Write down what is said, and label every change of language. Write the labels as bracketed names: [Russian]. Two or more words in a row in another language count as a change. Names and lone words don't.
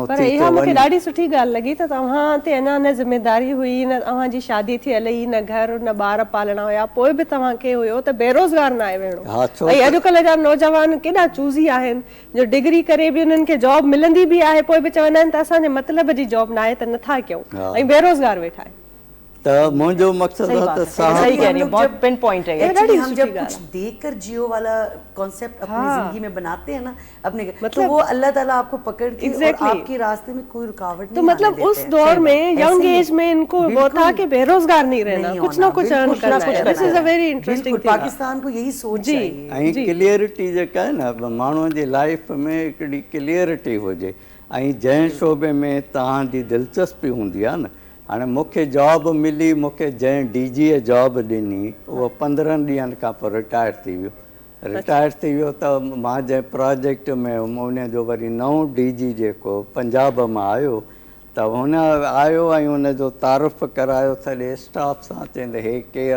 [Sindhi] पर इहा मूंखे ॾाढी सुठी ॻाल्हि लॻी त तव्हां ते अञा न ज़िमेदारी हुई न तव्हांजी शादी थियल हुई न घर न ॿार पालणा हुया पोइ बि तव्हांखे हुयो त बेरोज़गार न आहे वेहणो ऐं अॼुकल्ह जा नौजवान केॾा चूज़ी आहिनि जो डिग्री करे बि उन्हनि खे जॉब मिलंदी बि आहे पोइ बि चवंदा आहिनि त असांजे मतिलब जी जॉब न आहे त नथा कयूं ऐं बेरोज़गार वेठा आहिनि त मुंहिंजो मक़सदु आहे त [Urdu] صحیح کہہ رہی ہے بہت [English] pin point [Urdu] ہے ہم جب کچھ دے کر جیو والا کانسیپٹ اپنی زندگی میں بناتے ہیں نا اپنے تو وہ اللہ تعالیٰ آپ کو پکڑ کے اور آپ کے راستے میں کوئی رکاوٹ نہیں تو مطلب اس دور میں [English] young age [Urdu] میں ان کو وہ تھا کہ بے روزگار نہیں رہنا کچھ نہ کچھ ارن کرنا ہے [English] this is a very interesting thing [Urdu] پاکستان کو یہی سوچ چاہیے [Sindhi] ऐं क्लियरिटी जेका आहे न माण्हूअ जी लाइफ में हिकिड़ी क्लियरिटी हुजे ऐं जंहिं शोबे में तव्हांजी दिलचस्पी हूंदी आहे न हाणे मूंखे जॉब मिली मूंखे जंहिं DG जॉब ॾिनी उहो 15 ॾींहंनि खां पोइ रिटायर थी वियो त मां जंहिं प्रोजेक्ट में हुउमि उन जो वरी नओं DG जेको पंजाब मां आयो त हुन आयो ऐं हुनजो तारीफ़ करायो सॼे स्टाफ सां चवंदे हे केरु